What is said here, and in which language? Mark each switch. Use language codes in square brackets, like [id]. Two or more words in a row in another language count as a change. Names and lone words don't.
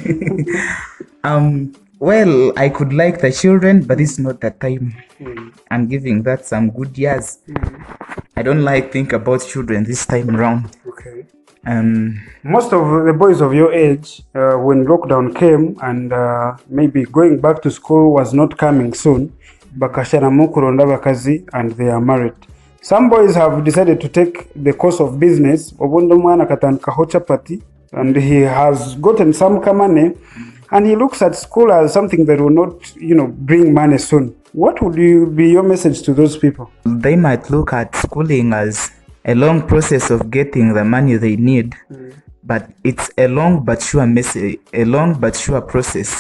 [en] Well, I could like the children, but it's not the time. I'm giving that some good years. I don't like think about children this time around. Okay. Most of the boys of your age, when lockdown came and maybe going back to school was not coming soon, [nyn] bakasharamu kuronda bakazi [en] and they are married. Some boys have decided to take the course of business. [nyn] Obundo mwana katandikaho chapati, [en] and he has gotten some money, and he looks at school as something that will not, bring money soon. What would be your message to those people? They might look at schooling as a long process of getting the money they need, but it's a long but sure process.